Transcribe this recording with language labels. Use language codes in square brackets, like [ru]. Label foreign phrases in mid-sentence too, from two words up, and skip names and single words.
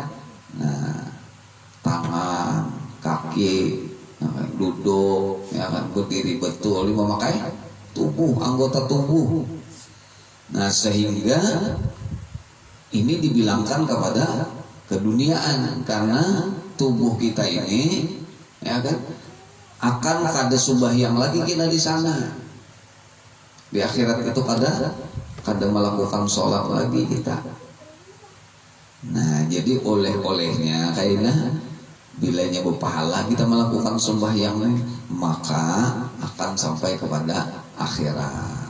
[bjn] Nah, tangan, kaki, duduk, ya kan, berdiri betul, memakai tubuh, anggota tubuh. Nah, sehingga ini dibilangkan kepada keduniaan, karena tubuh kita ini, ya kan, akan kada sembahyang lagi kita di sana. Di akhirat itu kada melakukan sholat lagi kita. Nah, jadi oleh-olehnya kayaknya bilanya berpahala kita melakukan sembahyang, maka akan sampai kepada akhirat.